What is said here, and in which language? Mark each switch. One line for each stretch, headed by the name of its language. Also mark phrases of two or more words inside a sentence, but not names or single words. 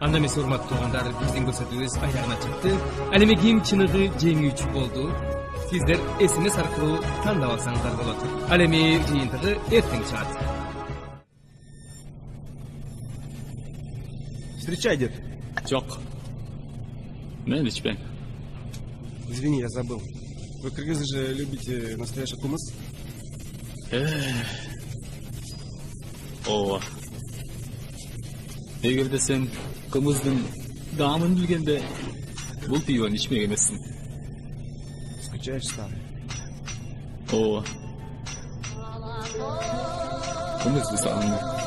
Kyrgyz: Анда эмес урматтуу туугандар, биздин көрсөтүүбүз аягына чыкты. Ал эми ким чыныгы жеңүүчү болду? Сиздер SMS аркылуу тандап алсаңыздар болот. Ал эми жыйынтыгы эртең чыгат.
Russian: Встречай, дед.
Kyrgyz: Жок. Мен ичпейм.
Russian: Извини, я забыл. Вы, кыргызы же, любите настоящий кумыс?
Kyrgyz: Ооба. Эгерде сен кымыздын даамын билгенде, бул пивону ичмек эмессиң.
Russian: Скучаешь, старый?
Kyrgyz: Ооба. Кымызды сагындым.